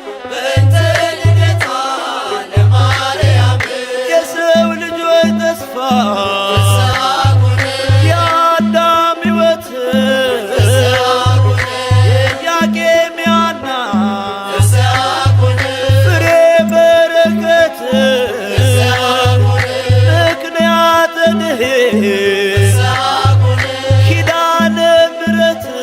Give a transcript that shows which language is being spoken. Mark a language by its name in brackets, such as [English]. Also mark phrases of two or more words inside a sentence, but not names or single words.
[Geez] በእንተ ልደታ ለማርያም [Amharic] የሰው ልጆች ተስፋ [Geez] ፍስሐ ኮነ [Amharic] የአዳም ሕይወት [Geez] ፍስሐ ኮነ [Amharic] የኢያቄም ያና [Geez] ፍስሐ ኮነ ፍሬ በረከት ፍስሐ ኮነ ምክንያተ ድኅነት ፍስሐ ኮነ ኪዳነ ምሕረት